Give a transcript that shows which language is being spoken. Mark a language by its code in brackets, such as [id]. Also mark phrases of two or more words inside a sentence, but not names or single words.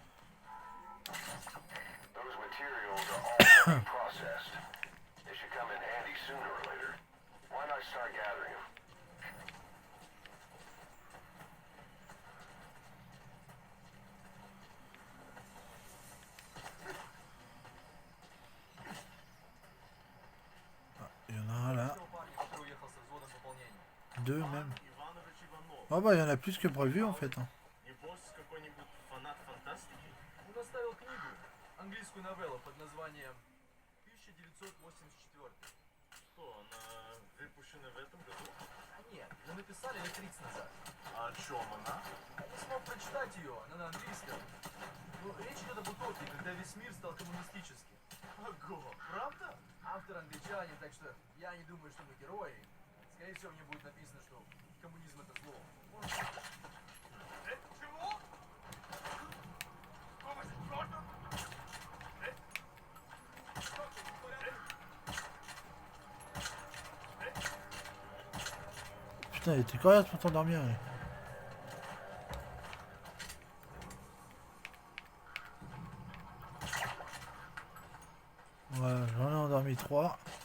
[fr] Il y en a un là. Deux même. Oh bah il y en a plus que prévu en fait. Hein. [ru] Английскую новеллу под названием 1984. Что, она выпущена в этом году? А нет, мы написали лет 30 назад. А о чем она? Я не смог прочитать ее, она на английском. Но речь идет об утопии, когда весь мир стал коммунистическим. Ого, правда? Автор англичанин, так что я не думаю, что мы герои. Скорее всего, мне будет написано, что коммунизм это зло. Чего? [fr] Putain, il était coriace pour t'endormir. Ouais. Voilà, j'en ai endormi 3.